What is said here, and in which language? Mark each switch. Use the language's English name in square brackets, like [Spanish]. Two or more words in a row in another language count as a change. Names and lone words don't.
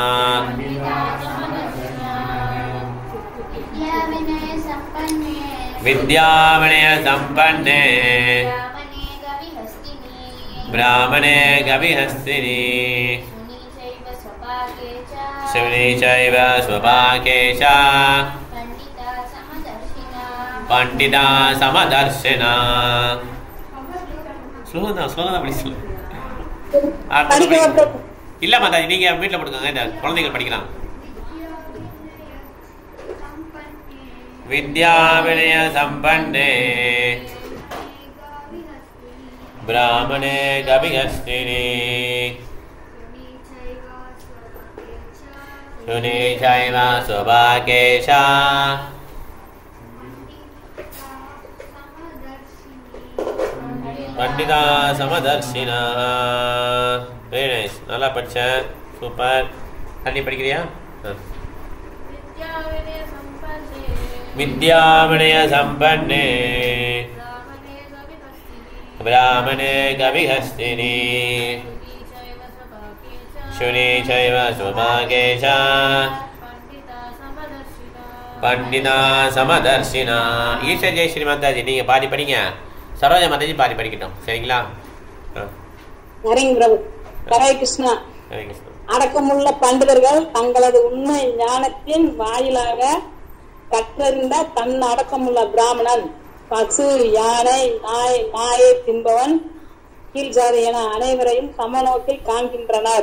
[Sanskrit] विद्या विनय संपन्ने ब्राह्मणे गविहस्तिनि सुनि चैव स्वपाकेश पंडिता समदर्शिनः। [Tamil] ஸ்லோகம் தான் படிச்சு இல்ல மாதாஜி நீங்க வீட்டில் போட்டுக்கோங்க, இந்த குழந்தைகள் படிக்கலாம்। [Sanskrit] विद्या विनय संपन्ने ब्राह्मणे गविहस्तिनि सुनि चैव स्वपाकेश पंडिता समदर्शिनः। [English] very nice, [Tamil] நல்லா படிச்ச, சூப்பர்। தண்ணி படிக்கிறியா? [Sanskrit] विद्या विनय संपन्ने ब्राह्मणे गविहस्तिनि सुनि चैव स्वपाकेश पंडिता समदर्शिनः। [Tamil] ஈஸ்வர ஜெயஸ்ரீ மாதாஜி நீங்க பாதி படிங்க, சரோஜா மாதாஜி பாதி படிக்கட்டும், சரிங்களா? ஹரே கிருஷ்ணா. அடக்கமுள்ள பண்டிதர்கள் தங்களது உண்மை ஞானத்தின் வாயிலாக கற்றறிந்த தன் அடக்கமுள்ள பிராமணன், பசு, யானை, நாய், நாயை தின்பவன், கீழ் ஜாதி என அனைவரையும் சமநோக்கில் காண்கின்றனர்.